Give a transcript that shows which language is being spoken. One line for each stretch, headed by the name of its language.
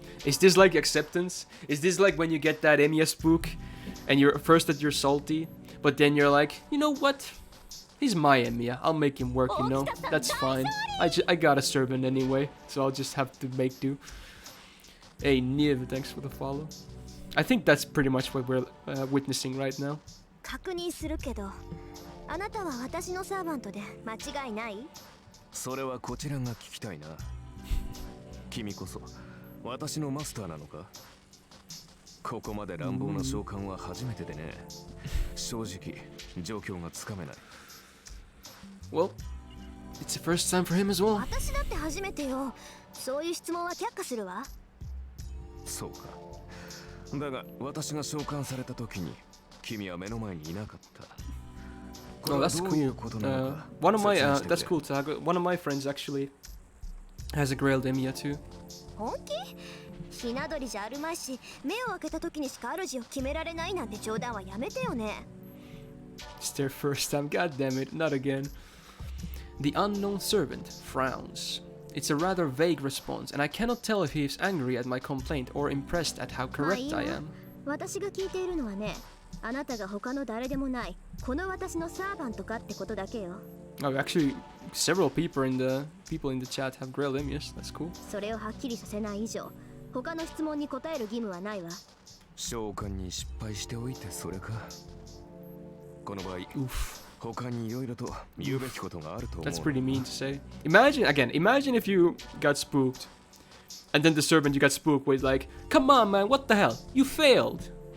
English: Is this like acceptance? Is this like when you get that Emiya spook and you're first that you're salty, but then you're like, you know what? He's my Emiya. I'll make him work, you know. That's fine. I got a servant anyway, so I'll just have to make do. Hey, Niv, thanks for the follow. I think that's pretty much what we're witnessing right now.
Japanese: 確認するけど、あなたは私のサーバントで間違いない？それはこちらが聞きたいな。君こそ私のマスターなのか？ここまで乱暴な召喚は初めてでね。正直状況がつかめない。
English: Well, it's the first time for him as well.
Japanese: 私だって初めてよ。そういう質問は却下するわ。そうか。だが私が召喚された時に君は目の前にいなかった。
English: Oh, that's cool. One of my that's cool. One of my friends actually has a Grailed Emiya too.
Japanese: 本気？ひな鳥じゃあるまいし、目を開けた時にしか主を決められないなんて冗談はやめてよね。
English: It's their first time. God damn it, not again. The unknown servant frowns. It's a rather vague response, and I cannot tell if he is angry at my complaint or impressed at how correct I am.
Japanese: 私が聞いているのはね、あなたが他の誰でもないこの私のサーバントかってことだけよ。
English: Oh, actually, several people in the chat have Grailed Emiyas. That's cool.
Japanese: それをはっきりさせない以上、他の質問に答える義務はないわ。召喚に失敗しておいてそれか。この場合、他にいろいろと言うべきことがあると思う。
English: That's pretty mean to say. Imagine if you got spooked, and then the servant you got spooked with like, "Come on, man, what the hell? You failed."